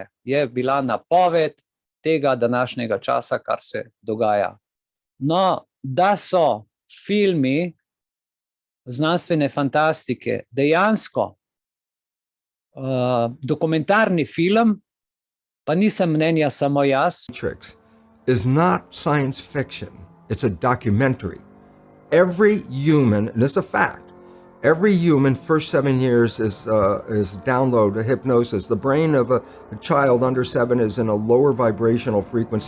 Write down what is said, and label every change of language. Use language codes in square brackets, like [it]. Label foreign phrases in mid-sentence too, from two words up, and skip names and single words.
[sl] Je bila napoved tega današnjega časa, kar se dogaja. No, da so filmi znanstvene fantastike dejansko dokumentarni film, pa nisem mnenja samo jaz. [en] Matrix is not science fiction. It's a documentary. Every human, and it's a fact, every human first 7 years is download hypnosis. The brain of a child under 7 is in a lower vibrational frequency.